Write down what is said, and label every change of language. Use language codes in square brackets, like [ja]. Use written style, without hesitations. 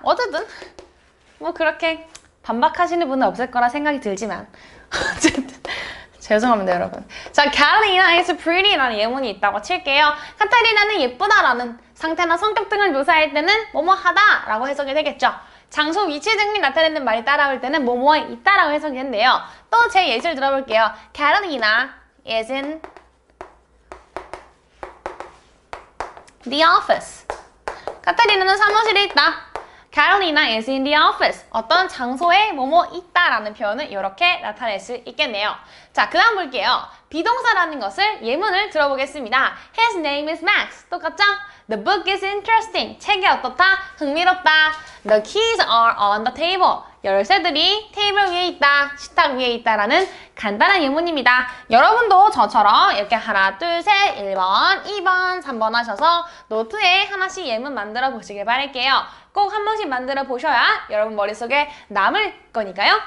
[ko] 어쨌든 뭐 그렇게 반박하시는 분은 없을 거라 생각이 들지만 어쨌든 죄송합니다 여러분. 자, [en] Catalina is pretty [ko] 라는 예문이 있다고 칠게요. 카타리나는 예쁘다라는 상태나 성격 등을 묘사할 때는 뭐뭐하다 라고 해석이 되겠죠. 장소, 위치 등이 나타내는 말이 따라올 때는 뭐뭐에 있다라고 해석이 된대요. 또 제 예시를 들어볼게요. [en] Catalina is in the office. [ko] 카타리나는 사무실에 있다. [en] Catalina is in the office. [ko] 어떤 장소에 뭐뭐 있다라는 표현을 이렇게 나타낼 수 있겠네요. 자, 그 다음 볼게요. 비동사라는 것을 예문을 들어보겠습니다. [en] His name is Max. [ko] 똑같죠? [en] The book is interesting. [ko] 책이 어떻다? 흥미롭다. [en] The keys are on the table. [ko] 열쇠들이 테이블 위에 있다, 식탁 위에 있다라는 간단한 예문입니다. 여러분도 저처럼 이렇게 하나, 둘, 셋, 1번, 2번, 3번 하셔서 노트에 하나씩 예문 만들어 보시길 바랄게요. 꼭 한 번씩 만들어 보셔야 여러분 머릿속에 남을 거니까요.